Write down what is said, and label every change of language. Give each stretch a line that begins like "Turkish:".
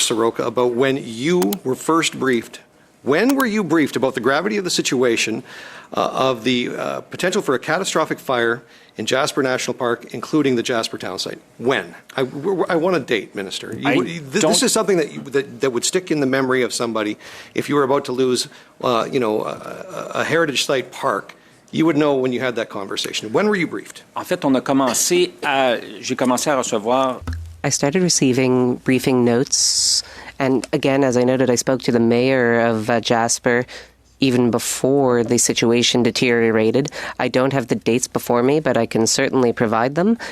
English: SOROKA, about when you were first briefed. When were you briefed about the gravity of the situation of the potential for a catastrophic fire in Jasper National Park, including the Jasper town site? When? I want a date, Minister. This is something that would stick in the memory of somebody if you were about to lose, a heritage site park. You would know when you had that conversation. When were you briefed?
French: En fait, j'ai commencé à recevoir.
English: I started receiving briefing notes, and again, as I noted, I spoke to the mayor of Jasper even before the situation deteriorated. I don't have the dates before me, but I can certainly provide them.